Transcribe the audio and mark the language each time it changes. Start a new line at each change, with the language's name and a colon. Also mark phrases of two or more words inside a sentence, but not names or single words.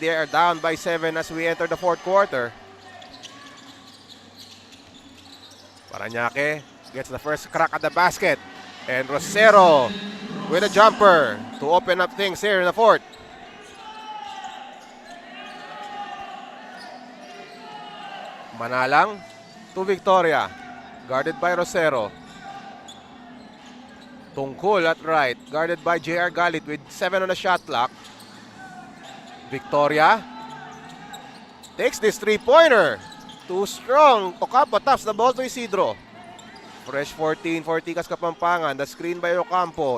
English: They are down by 7 as we enter the fourth quarter. Paranaque gets the first crack at the basket. And Rosero with a jumper to open up things here in the fourth. Manalang to Victoria, guarded by Rosero. Tungkol at right, guarded by JR Galit with 7 on the shot clock. Victoria takes this three-pointer. Too strong. Ocampo taps the ball to Isidro. Fresh 14 for Tikas Kapampangan. The screen by Ocampo.